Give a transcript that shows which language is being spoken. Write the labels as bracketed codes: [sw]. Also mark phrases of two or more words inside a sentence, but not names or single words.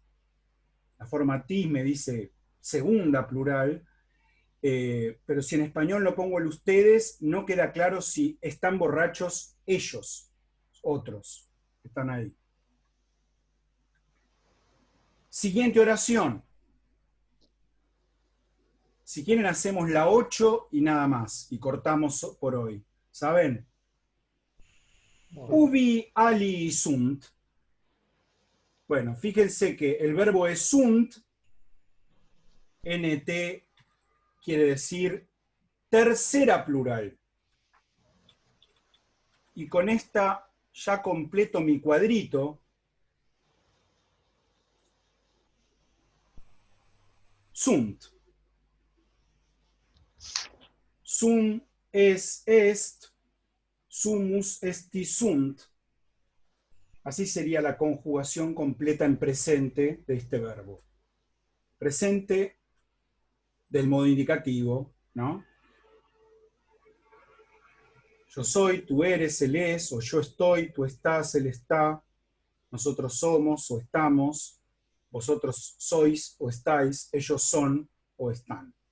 [es] La forma tis me dice segunda plural, pero si en español no pongo el ustedes, no queda claro si están borrachos ellos, otros, que están ahí. Siguiente oración. Si quieren hacemos la 8 y nada más, y cortamos por hoy. ¿Saben? [la] Ubi ali sunt. [es] Bueno, fíjense que el verbo es sunt, nt quiere decir tercera plural. Y con esta ya completo mi cuadrito. [la] Sunt. Sum es est, sumus esti sunt. [es] Así sería la conjugación completa en presente de este verbo. Presente del modo indicativo, ¿no? Yo soy, tú eres, él es, o yo estoy, tú estás, él está, nosotros somos o estamos, vosotros sois o estáis, ellos son o están.